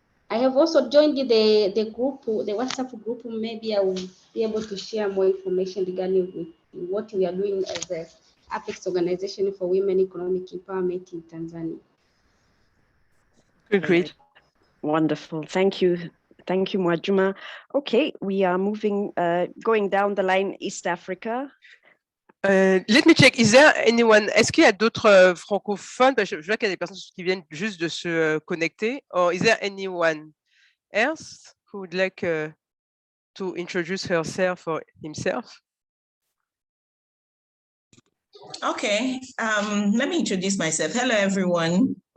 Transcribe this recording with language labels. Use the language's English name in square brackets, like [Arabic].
[English] I have also joined the group, the WhatsApp group. Maybe I will be able to share more information regarding what we are doing as a Apex Organization for Women Economic Empowerment in Tanzania. Great. Wonderful. Thank you. Thank you, Mwajuma. Okay, we are moving, going down the line, East Africa. Let me check. Is there anyone? [French] Est-ce qu'il y a d'autres francophones? Je vois qu'il y a des personnes qui viennent juste de se connecter. [English] Or is there anyone else who would like to introduce herself or himself? Okay, let me introduce myself. Hello, everyone.